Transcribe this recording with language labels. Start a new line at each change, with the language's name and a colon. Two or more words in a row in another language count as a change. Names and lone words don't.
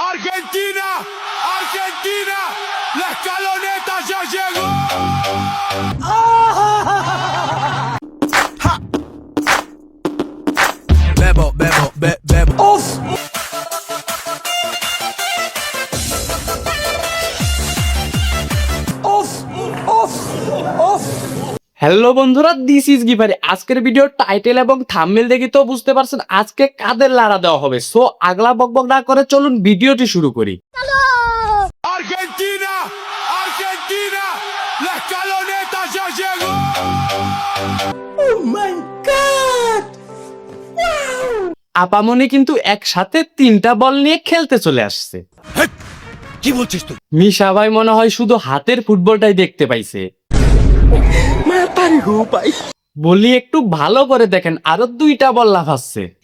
Spanish: Argentina, Argentina, la escaloneta ya llegó. Bebo, bebo, bebo. Uf.
Bangla: হ্যালো বন্ধুরা,
English: this is
Bangla: গিফারি। আজকের ভিডিওর টাইটেল এবং থাম্বনেল দেখে তো বুঝতে পারছেন আজকে কাদের লাড়া দেওয়া হবে। সো আগলা বকবক না করে চলুন ভিডিওটি শুরু করি।
Spanish: Argentina, Argentina, la escaloneta ya llegó.
English: Oh my God!
Bangla: আপামনি কিন্তু একসাথে 3টা বল নিয়ে খেলতে চলে আসছে। কি বলছিস তুই? মিশা ভাই মনে হয় শুধু হাতের ফুটবলটাই দেখতে পাইছে। বলি একটু ভালো করে দেখেন, আরো 2টা বল লাফাচ্ছে।